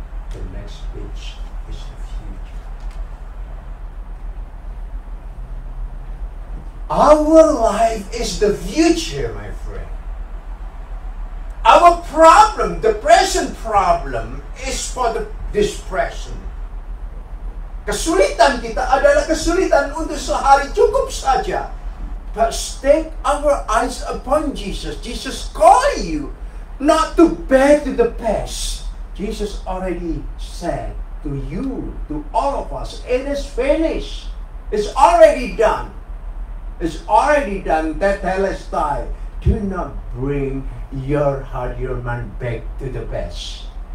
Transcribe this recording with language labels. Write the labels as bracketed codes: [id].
[en] The next page is the future. Our life is the future, my friend. Our problem, the present problem, is for this present. [id] Kesulitan kita adalah kesulitan untuk sehari, cukup saja. [en] But take our eyes upon Jesus. Jesus call you not to back to the past. Jesus already said to you, to all of us, it is finished. It's already done. It's already done. Tetelestai. Do not bring your heart, your mind back to the past.